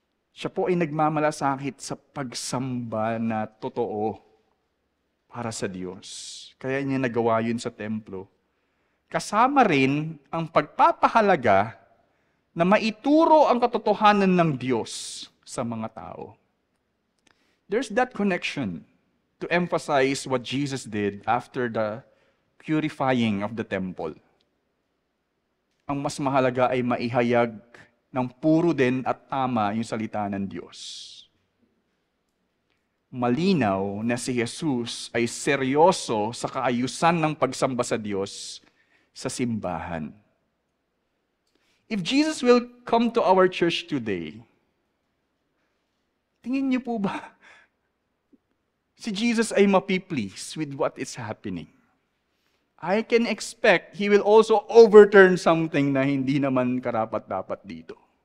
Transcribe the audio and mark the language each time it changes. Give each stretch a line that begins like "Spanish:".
Filipino: Siya po ay nagmamalasakit sa pagsamba na totoo para sa Diyos. Kaya niya nagawa yun sa templo. Kasama rin ang pagpapahalaga na maituro ang katotohanan ng Diyos sa mga tao.
English: There's that connection to emphasize what Jesus did after the purifying of the temple.
Filipino: Ang mas mahalaga ay maihayag ng puro din at tama yung salita ng Diyos. Malinaw na si Jesus ay seryoso sa kaayusan ng pagsamba sa Diyos sa simbahan.
English: If Jesus will come to our church today,
Filipino: tingin niyo po ba si Jesus ay mapiplease
English: with what is happening? I can expect He will also overturn something
Filipino: na hindi naman karapat-dapat dito.